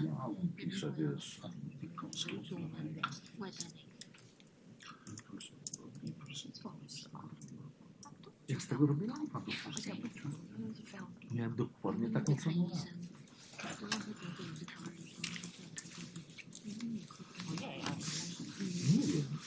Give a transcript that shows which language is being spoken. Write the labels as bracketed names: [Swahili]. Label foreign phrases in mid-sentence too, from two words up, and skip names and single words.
[Polish] pisze, wiesz. [Chinese] 就是我们外带那个。 [Polish] Jak z tego robię lampa do Miałem dokładnie taką samą. Nie wiem.